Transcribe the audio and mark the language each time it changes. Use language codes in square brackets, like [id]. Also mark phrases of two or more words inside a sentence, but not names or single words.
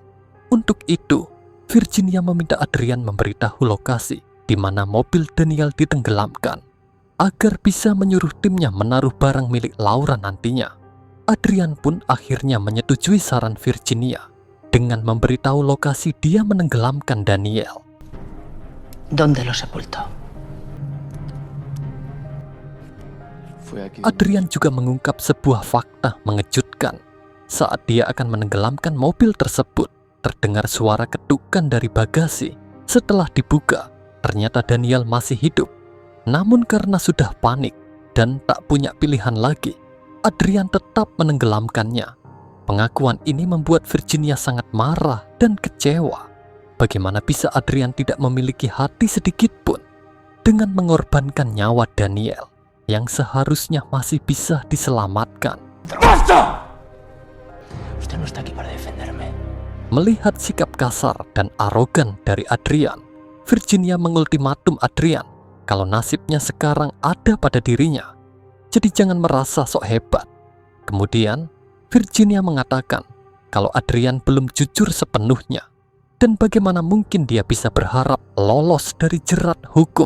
[id] Untuk itu, Virginia meminta Adrian memberitahu lokasi di mana mobil Daniel ditenggelamkan, agar bisa menyuruh timnya menaruh barang milik Laura nantinya. Adrian pun akhirnya menyetujui saran Virginia dengan memberitahu lokasi dia menenggelamkan Daniel. [es] ¿Dónde lo sepultó? [id] Adrian juga mengungkap sebuah fakta mengejutkan. Saat dia akan menenggelamkan mobil tersebut, terdengar suara ketukan dari bagasi. Setelah dibuka, ternyata Daniel masih hidup. Namun karena sudah panik dan tak punya pilihan lagi, Adrian tetap menenggelamkannya. Pengakuan ini membuat Virginia sangat marah dan kecewa. Bagaimana bisa Adrian tidak memiliki hati sedikit pun dengan mengorbankan nyawa Daniel yang seharusnya masih bisa diselamatkan. [es] Usted no está aquí para defenderme. [id] Melihat sikap kasar dan arogan dari Adrian, Virginia mengultimatum Adrian kalau nasibnya sekarang ada pada dirinya. Jadi jangan merasa sok hebat. Kemudian, Virginia mengatakan kalau Adrian belum jujur sepenuhnya, dan bagaimana mungkin dia bisa berharap lolos dari jerat hukum.